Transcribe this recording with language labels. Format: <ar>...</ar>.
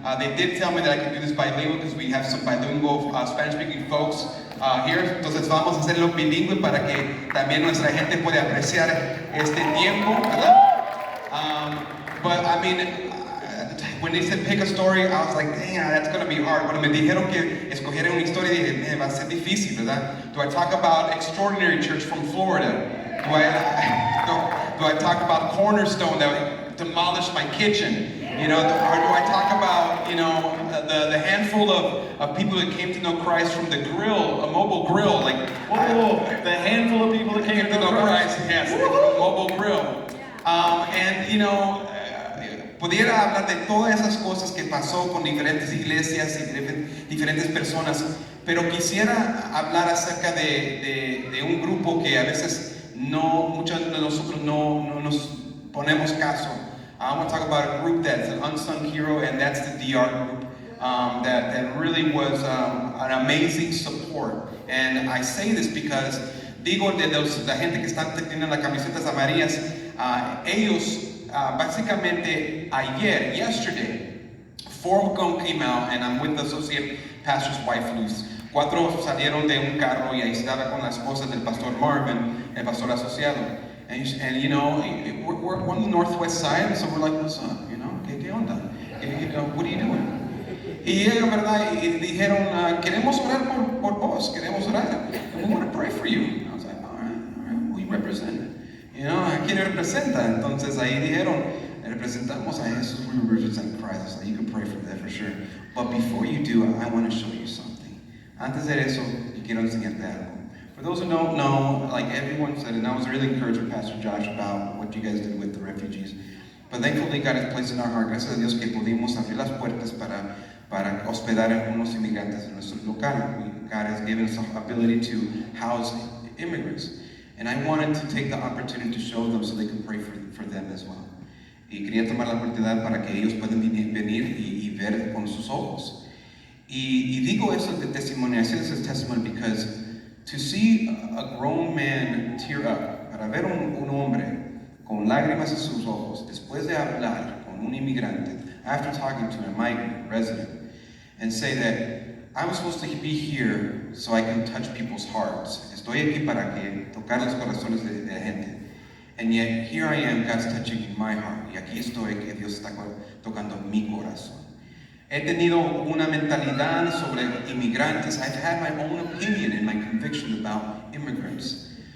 <en>They did tell me that I can do this bilingual because we have some bilingual Spanish-speaking folks here.</en> <es>Entonces vamos a hacerlo bilingüe para que también nuestra gente pueda apreciar este tiempo, ¿verdad?</es> <en>But I mean, when they said pick a story, I was like, dang, that's going to be hard.</en> <es>Cuando me dijeron que escogiera una historia, dije, man, va a ser difícil, ¿verdad?</es> <en>Do I talk about Extraordinary Church from Florida? Do I talk about Cornerstone that demolished my kitchen? You know, or do I talk about, you know, the handful of people that came to know Christ from the grill, a mobile grill, like Whoa, the handful of people that came to know Christ. Yes, a mobile grill. And you know,</en> <es>pudiera hablar de todas esas cosas que pasó con diferentes iglesias y diferentes personas, pero quisiera hablar acerca de un grupo que a veces muchos de nosotros no nos ponemos caso.</es> <en>I want to talk about a group that's an unsung hero, and that's the DR group. That really was an amazing support. And I say this because</en> <es>digo de la gente que están teniendo las camisetas amarillas, ellos básicamente</es> <en>yesterday, 4 of them came out, and I'm with the associate pastor's wife, Luz.</en> <es>4 salieron de un carro y ahí estaba con la esposa del pastor Marvin, el pastor asociado.</es> <en>And you know, we're on the northwest side, so we're like, what's up, you know,</en> <es>¿qué onda?</es> <en>What are you doing?</en> <es>Y ellos, ¿verdad? Y dijeron, queremos orar por vos, queremos orar.</es> <en>And we want to pray for you. I was like, all right, we represent. You know,</en> <es>¿a quién representa? Entonces ahí dijeron, representamos a Jesús,</es> <en>we represent Christ. So you can pray for that for sure. But before you do, I want to show you something.</en> <es>Antes de eso, quiero enseñarte algo.</es> <en>For those who don't know, like everyone said, and I was really encouraged with Pastor Josh about what you guys did with the refugees. But thankfully God has placed in our heart,</en> <es>gracias a Dios, que pudimos abrir las puertas para hospedar a algunos inmigrantes en nuestro local.</es> <en>God has given us the ability to house immigrants. And I wanted to take the opportunity to show them so they can pray for them as well.</en> <es>Y quería tomar la oportunidad para que ellos puedan venir y ver con sus ojos. Y digo eso de testimonio,</es> <en>I say this as testimony because to see a grown man tear up,</en> <es>para ver un hombre con lágrimas en sus ojos,</es> <en>después de hablar con un inmigrante, after talking to a migrant resident, and say that I'm supposed to be here so I can touch people's hearts.</en> <es>Estoy aquí para que tocar los corazones de la gente.</es> <en>And yet here I am, God's touching my heart.</en> <es>Y aquí estoy, que Dios está tocando mi corazón. He tenido una mentalidad sobre inmigrantes.</es> <en>I've had my own opinion and my conviction about immigrants.</en>